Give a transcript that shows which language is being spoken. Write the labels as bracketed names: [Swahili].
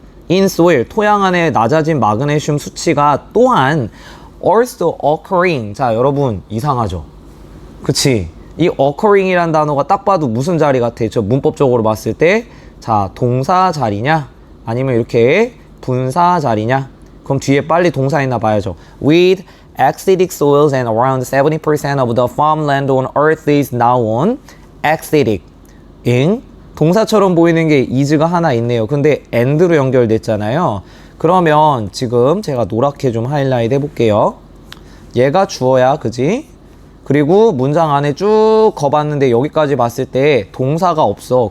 [English] in soil, [Korean] 토양 안에 낮아진 마그네슘 수치가 또한 [English] also occurring. [Korean] 자, 여러분 이상하죠? 그치? 이 occurring이란 단어가 딱 봐도 무슨 자리 같아? 저 문법적으로 봤을 때 자, 동사 자리냐? 아니면 이렇게 분사 자리냐? 그럼 뒤에 빨리 동사 있나 봐야죠. [English] With acidic soils and around 70% of the farmland on earth is now on acidic. [Korean] 응? 동사처럼 보이는 게 is가 하나 있네요. 근데 and로 연결됐잖아요. 그러면 지금 제가 노랗게 좀 하이라이트 해볼게요. 얘가 주어야, 그지? 그리고 문장 안에 쭉 거봤는데 여기까지 봤을 때 동사가 없어.